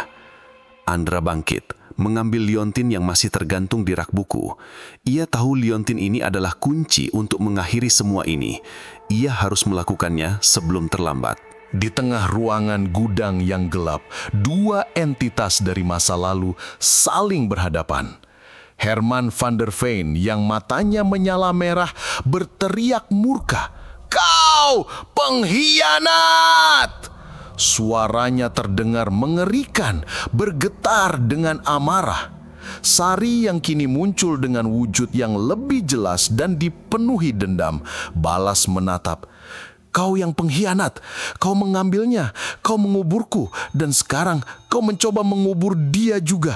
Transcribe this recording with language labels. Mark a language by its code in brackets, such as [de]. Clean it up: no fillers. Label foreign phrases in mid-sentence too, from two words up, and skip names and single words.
[id] Andra bangkit, mengambil liontin yang masih tergantung di rak buku. Ia tahu liontin ini adalah kunci untuk mengakhiri semua ini. Ia harus melakukannya sebelum terlambat. Di tengah ruangan gudang yang gelap, dua entitas dari masa lalu saling berhadapan. Herman van der Veen yang matanya menyala merah berteriak murka, "Kau pengkhianat!" Suaranya terdengar mengerikan, bergetar dengan amarah. Sari yang kini muncul dengan wujud yang lebih jelas dan dipenuhi dendam, balas menatap, "Kau yang pengkhianat, kau mengambilnya, kau menguburku, dan sekarang kau mencoba mengubur dia juga."